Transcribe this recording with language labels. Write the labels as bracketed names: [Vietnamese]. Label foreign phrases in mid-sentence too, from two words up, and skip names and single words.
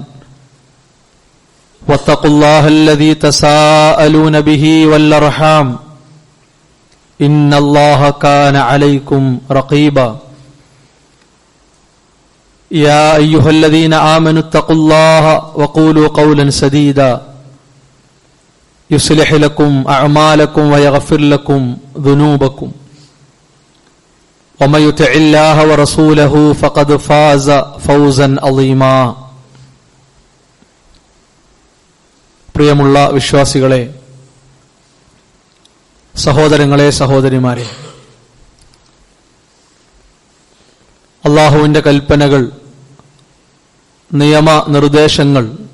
[Arabic] واتقوا الله الذي تساءلون به والأرحام إن الله كان عليكم رقيبا يا أيها الذين آمنوا اتقوا الله وقولوا قولا سديدا يصلح لكم أعمالكم ويغفر لكم ذنوبكم ومن يطع الله ورسوله فقد فاز فوزا عظيما [Malayalam] പ്രിയമുള്ള വിശ്വാസികളെ, സഹോദരങ്ങളെ, സഹോദരിമാരെ, അല്ലാഹുവിന്റെ കൽപ്പനകൾ, നിയമ നിർദ്ദേശങ്ങൾ